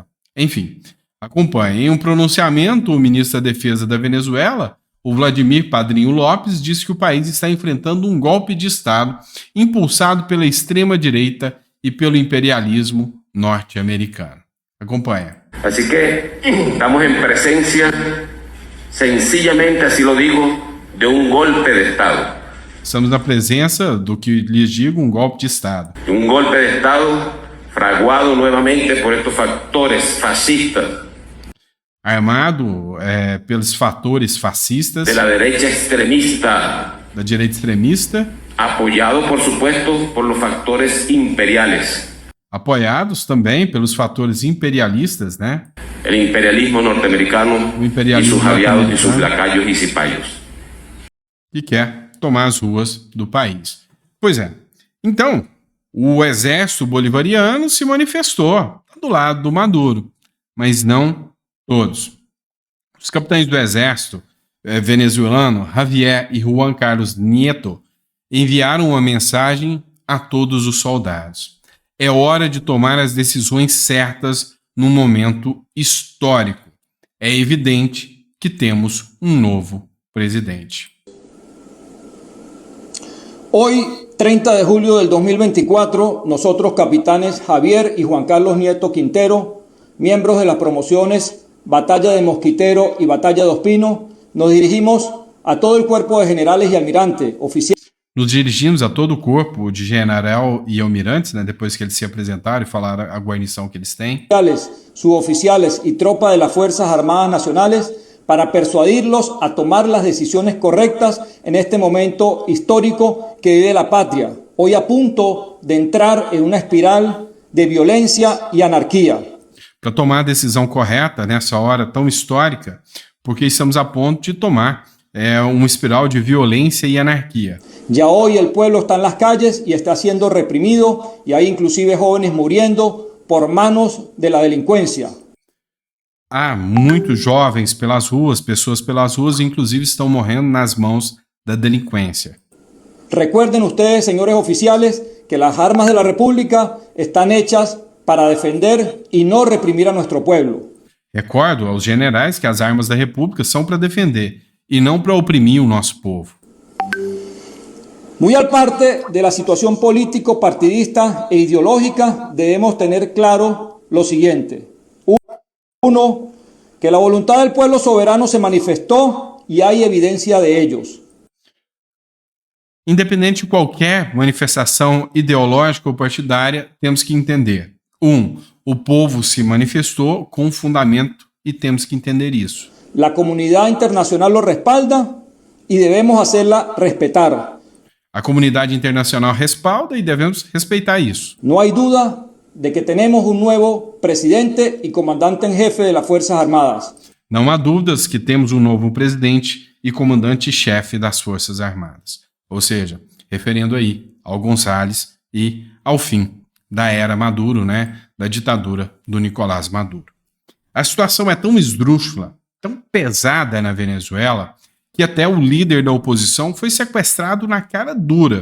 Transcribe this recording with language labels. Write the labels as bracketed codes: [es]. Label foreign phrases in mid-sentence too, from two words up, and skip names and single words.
[pt] Enfim, acompanhe. Em um pronunciamento, o ministro da Defesa da Venezuela, o Vladimir Padrinho Lopes, disse que o país está enfrentando um golpe de Estado impulsado pela extrema-direita e pelo imperialismo norte-americano. Acompanha. [es] Así que estamos en presencia, sencillamente así lo digo, de un golpe de Estado. [pt] Estamos na presença do que lhes digo, um golpe de Estado. [es] De un golpe de Estado fraguado nuevamente por estos factores fascistas. [pt] Armado pelos fatores fascistas, [es] de la derecha extremista, [pt] da direita extremista, [es] apoyado por supuesto por los factores imperiales. [pt] Apoiados também pelos fatores imperialistas, [es] El imperialismo norteamericano [pt] O imperialismo [es] y sus aliados y [pt] norteamericano. [es] sus lacayos y cipayos. [pt] que quer tomar as ruas do país. Pois é. Então, o exército bolivariano se manifestou do lado do Maduro, mas não todos. Os capitães do exército venezuelano, Javier e Juan Carlos Nieto, enviaram uma mensagem a todos os soldados. É hora de tomar as decisões certas num momento histórico. É evidente que temos um novo presidente. [es] Hoy, 30 de julio del 2024, nosotros, capitanes Javier y Juan Carlos Nieto Quintero, miembros de las promociones Batalla de Mosquitero y Batalla de Ospino, nos dirigimos a todo el cuerpo de generales y almirantes, oficiales. [pt] Nos dirigimos a todo o corpo de general e almirantes, depois que eles se apresentaram e falaram a guarnição que eles têm, [es] Suboficiales y tropa de las Fuerzas Armadas Nacionales para persuadirlos a tomar las decisiones correctas en este momento histórico que vive la patria, hoy a punto de entrar en una espiral de violencia y anarquía. [pt] para tomar a decisão correta nessa hora tão histórica, porque estamos a ponto de tomar uma espiral de violência e anarquia. [es] Ya hoy el pueblo está en las calles y está siendo reprimido y hay inclusive jóvenes muriendo por manos de la delincuencia. [pt] Há muitos jovens pelas ruas, pessoas pelas ruas, inclusive estão morrendo nas mãos da delinquência. [es] Recuerden ustedes, señores oficiales, que las armas de la República están hechas para defender y no reprimir a nuestro pueblo. [pt] Recordo aos generais que as armas da República são para defender e não para oprimir o nosso povo. [es] Muy al parte de la situación político-partidista e ideológica, debemos tener claro lo siguiente. Uno, que la voluntad del pueblo soberano se manifestó y hay evidencia de ellos. [pt] Independente de qualquer manifestação ideológica ou partidária, temos que entender. O povo se manifestou com fundamento e temos que entender isso. [es] La comunidad internacional lo respalda y debemos hacerla respetar. [pt] A comunidade internacional respalda e devemos respeitar isso. [es] No hay duda de que tenemos un nuevo presidente y comandante en jefe de las Fuerzas Armadas. [pt] Não há dúvidas que temos um novo presidente e comandante-chefe das Forças Armadas. Ou seja, referendo aí ao Gonçalves e ao fim da era Maduro, né, da ditadura do Nicolás Maduro. A situação é tão esdrúxula, tão pesada na Venezuela, que até o líder da oposição foi sequestrado na cara dura.